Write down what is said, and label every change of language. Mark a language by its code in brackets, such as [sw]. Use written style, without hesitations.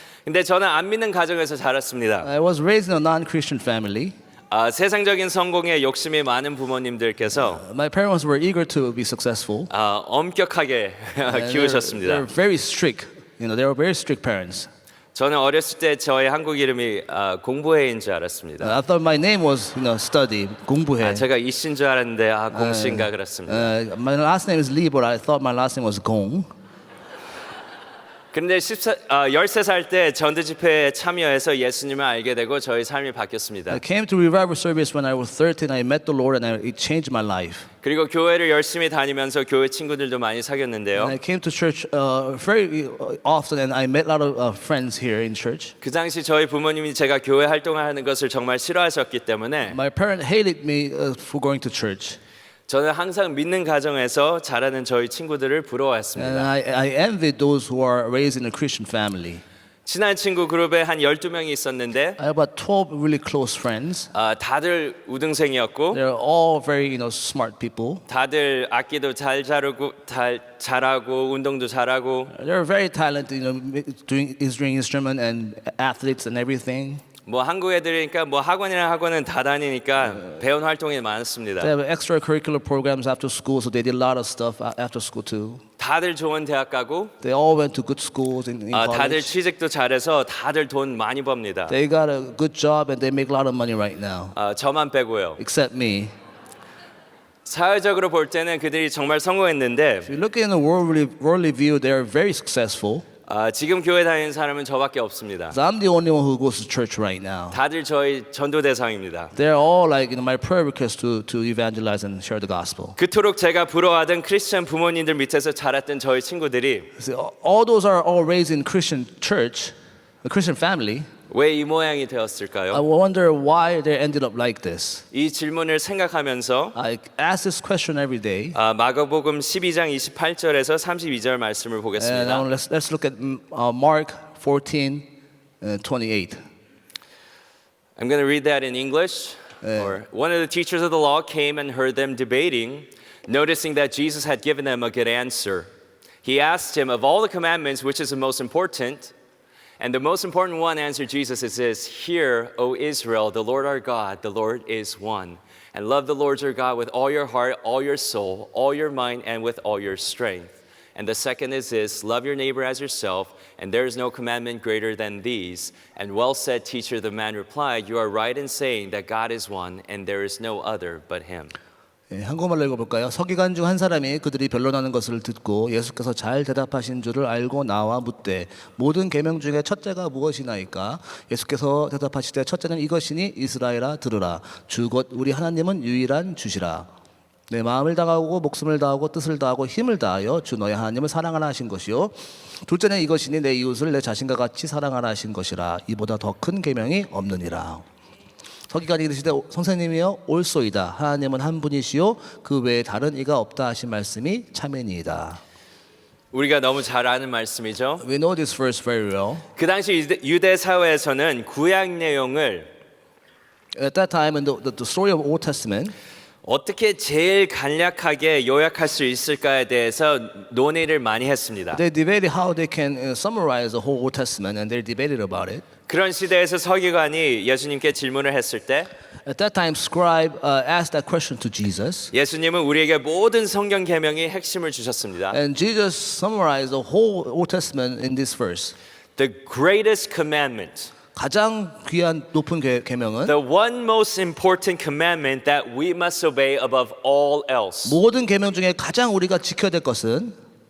[ko] 근데 저는 안 믿는 가정에서 자랐습니다. [en] I was raised in a non-Christian family. [ko] 세상적인 성공에 욕심이 많은 부모님들께서 [en] My parents were eager to be successful. [ko] 엄격하게 [en] They're [ko] 키우셨습니다. [en] very strict. They were very strict parents. [ko] 저는 어렸을 때 저의 한국 이름이 공부해인 줄 알았습니다. [en] I thought my name was study, 공부해. [ko] 제가 이씨인 줄 알았는데 공씨인가 그렇습니다. [en] My last name is Lee, but I thought my last name was Gong. [ko] 그런데 13살 때 전도 집회에 참여해서 예수님을 알게 되고 저의 삶이 바뀌었습니다. [en] I came to revival service when I was 13. I met the Lord and it changed my life. [ko] 그리고 교회를 열심히 다니면서 교회 친구들도 많이 사귀었는데요. [en] And I came to church very often and I met a lot of friends here in church. [ko] 그 당시 저희 부모님이 제가 교회 활동을 하는 것을 정말 싫어하셨기 때문에 [en] My parents hated me for going to church. [ko] 저는 항상 믿는 가정에서 자라는 저희 친구들을 [en] And [ko] 부러워했습니다. [en] I envied those who are raised in a Christian family. [ko] 친한 친구 그룹에 한 12명이 있었는데 [en] I have about 12 really close friends. [ko] 다들 우등생이었고 [en] They're all very, smart people. [ko] 다들 악기도 잘 잘하고 운동도 잘하고 [en] They're very talented, doing instrument and athletes and everything. [ko] 뭐 한국 애들이니까 뭐 학원이나 학원은 다 다니니까 배운 활동이 많습니다. [en] They have extracurricular programs after school, so they did a lot of stuff after school too. [ko] 다들 좋은 대학 가고 [en] They all went to good schools in [ko] 다들 [en] college. [ko] 취직도 잘해서 다들 돈 많이 법니다. [en] They got a good job and they make a lot of money right now, [ko] 저만 빼고요. [en] except me. [ko] 사회적으로 볼 때는 그들이 정말 성공했는데 [en] If you look in the worldly view, they're very successful. [ko] 지금 교회 다니는 사람은 저밖에 없습니다. [en] So I'm the only one who goes to church right now. [ko] 다들 저희 전도 대상입니다. [en] They're all like my prayer request to evangelize and share the gospel. [ko] 그토록 제가 부러워하던 크리스천 부모님들 밑에서 자랐던 저희 친구들이 [en] See, all those are all raised in Christian church, a Christian family. [ko] 왜 이 모양이 [en] I [ko] 되었을까요? [en] wonder why they ended up like this. [ko] 이 질문을 생각하면서 [en] I ask this question every day. [ko] 마가복음 12장 28절에서 32절 말씀을 [en] And [ko] 보겠습니다. [en] let's look at Mark 14, 28. I'm going to read that in English. Or one of the teachers of the law came and heard them debating, noticing that Jesus had given them a good answer. He asked him, of all the commandments, which is the most important? And the most important one, answered Jesus, is this: Hear, O Israel, the Lord our God, the Lord is one. And love the Lord your God with all your heart, all your soul, all your mind, and with all your strength. And the second is this: love your neighbor as yourself. And there is no commandment greater than these. And well said, teacher, the man replied, you are right in saying that God is one, and there is no other but him. [ko] 한국말로 읽어볼까요? 서기관 중 한 사람이 그들이 변론하는 것을 듣고 예수께서 잘 대답하신 줄을 알고 나와 묻되 모든 계명 중에 첫째가 무엇이나이까? 예수께서 대답하시되 첫째는 이것이니 이스라엘아 들으라. 주 곧 우리 하나님은 유일한 주시라. 내 마음을 다하고 목숨을 다하고 뜻을 다하고 힘을 다하여 주 너의 하나님을 사랑하라 하신 것이요. 둘째는 이것이니 내 이웃을 내 자신과 같이 사랑하라 하신 것이라. 이보다 더 큰 계명이 없느니라. 서기관이 이르시되 선생님이여 옳소이다. 하나님은 한 분이시요 그 외에 다른 이가 없다 하신 말씀이 참이니이다. 우리가 너무 잘 아는 말씀이죠. [en] We know this verse very well. [ko] 그 당시 유대 사회에서는 구약 내용을 [en] At that time in the story of Old Testament, [ko] 어떻게 제일 간략하게 요약할 수 있을까에 대해서 논의를 많이 했습니다. [en] they debated how they can summarize the whole Old Testament, and they debated about it. [ko] 그런 시대에서 서기관이 예수님께 질문을 했을 때 [en] At that time, scribe asked that question to Jesus, [ko] 예수님은 우리에게 모든 성경 계명의 핵심을 주셨습니다. [en] and Jesus summarized the whole Old Testament in this verse. The greatest commandment, [ko] 가장 귀한 높은 계명은 [en] the one most important commandment that we must obey above all else. [ko] 모든 계명 중에 가장 우리가 지켜야 될 것은